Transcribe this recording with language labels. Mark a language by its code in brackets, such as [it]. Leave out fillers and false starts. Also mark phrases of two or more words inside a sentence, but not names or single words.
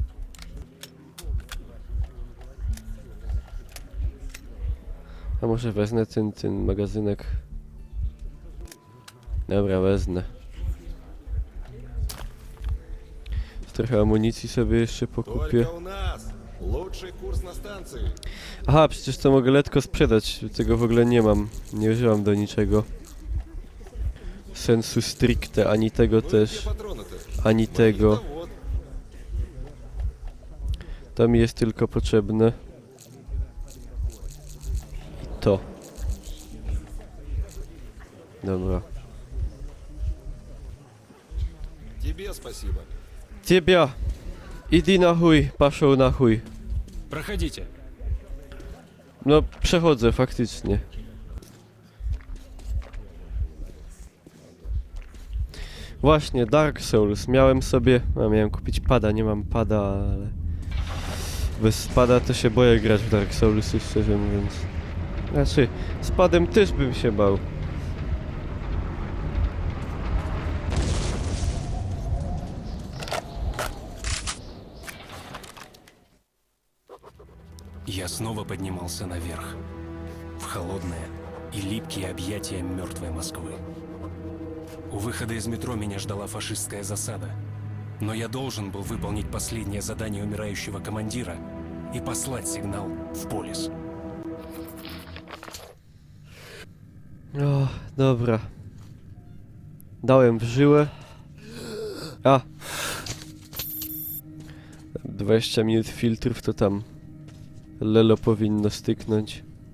[pl] A może wezmę ten magazynek? Dobra, wezmę. Trochę amunicji sobie jeszcze pokupię. [ru] Только у нас. Лучший курс на станции. [pl] Aha, przecież to mogę letko sprzedać. Tego w ogóle nie mam. Nie używam do niczego. [la] Sensu stricte, [pl] ani tego [ru] Ну и где [pl] też, [ru] патроны-то? [pl] ani tego. [ru] Мои-то вот. [pl] To mi jest tylko potrzebne. I to. Dobra. [ru] Тебе спасибо. [pl] Ciebie! [ru] Иди на хуй, пошёл на хуй. Проходите. [pl] No, przechodzę faktycznie. Właśnie, Dark Souls. Miałem sobie... A, miałem kupić pada, nie mam pada, ale... Bez pada to się boję grać w Dark Soulsy, szczerze mówiąc. Znaczy, z padem też bym się bał. [ru] Я снова поднимался наверх, в холодные и липкие объятия мертвой Москвы. У выхода из метро меня ждала фашистская засада, но я должен был выполнить последнее задание умирающего командира и послать сигнал в полис. [pl] O, dobra. Dałem w żyłę. A! 20 minut filtrów to tam Lelo powinno styknąć.